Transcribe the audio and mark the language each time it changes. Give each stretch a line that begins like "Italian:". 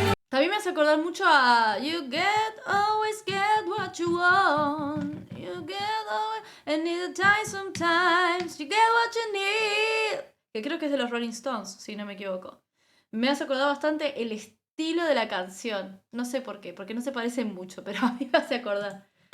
Spanish: También me hace acordar mucho a
English: always get what you want. You get always, and need a time sometimes. You get what you need.
Spanish: Que creo que es de los Rolling Stones, si no me equivoco. Me hace acordar bastante el estilo de la canción. No sé por qué, porque no se parecen mucho, pero a mí me hace acordar.